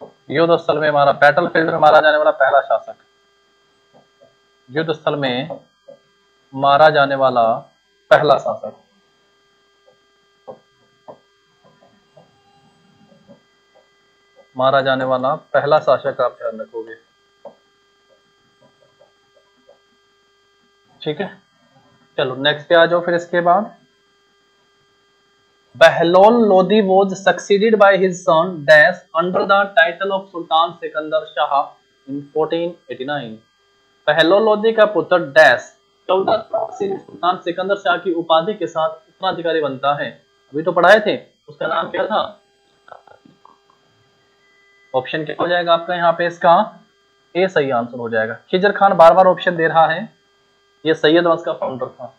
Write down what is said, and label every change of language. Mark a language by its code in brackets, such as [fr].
[hi] युद्ध स्थल में मारा, बैटल फील्ड में मारा जाने वाला पहला शासक, युद्ध स्थल में मारा जाने वाला पहला शासक। मारा जाने वाला पहला शासक आप ध्यान रखोगे। ठीक है, चलो नेक्स्ट पे आ जाओ। फिर इसके बाद [en] Bahlol Lodi was succeeded by his son Dash under the title of Sultan Sikandar Shah in 1489। [hi] Bahlol Lodi का पुत्र डैश 14 सुल्तान सिकंदर शाह की उपाधि के साथ उत्तराधिकारी बनता है। अभी तो पढ़ाए थे, उसका नाम क्या था? ऑप्शन क्या हो जाएगा आपका यहाँ पे? इसका ए सही आंसर हो जाएगा। खिजर खान बार बार ऑप्शन दे रहा है, ये सैयद वंश का फाउंडर था।